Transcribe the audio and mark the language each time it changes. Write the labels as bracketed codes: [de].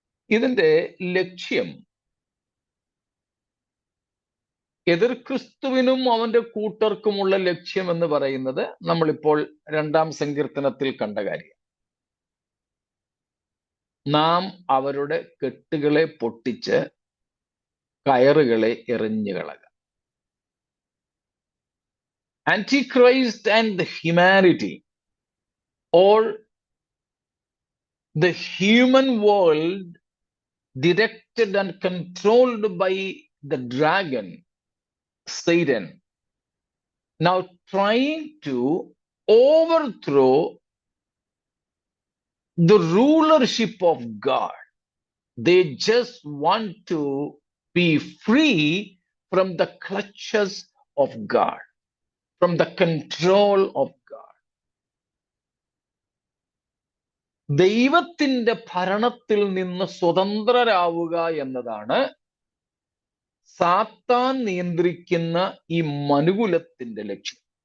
[ml] ഇതിന്റെ ലക്ഷ്യം എതിർ ക്രിസ്തുവിനും അവന്റെ കൂട്ടർക്കുമുള്ള ലക്ഷ്യം എന്ന് പറയുന്നത് നമ്മളിപ്പോൾ 2-ാം സങ്കീർത്തനത്തിൽ കണ്ട കാര്യം. നാം അവരുടെ കെട്ടുകളെ പൊട്ടിച്ച് കയറുകളെ എറിഞ്ഞു കളക. [en] Antichrist and the humanity, or the human world directed and controlled by the dragon, Satan, now trying to overthrow the rulership of God. They just want to be free from the clutches of God, from the control of God. [ml] ദൈവത്തിന്റെ ഭരണത്തിൽ നിന്ന് സ്വതന്ത്രരാവുക എന്നതാണ് സാത്താൻ നിയന്ത്രിക്കുന്ന ഈ മനുകുലത്തിന്റെ ലക്ഷ്യം.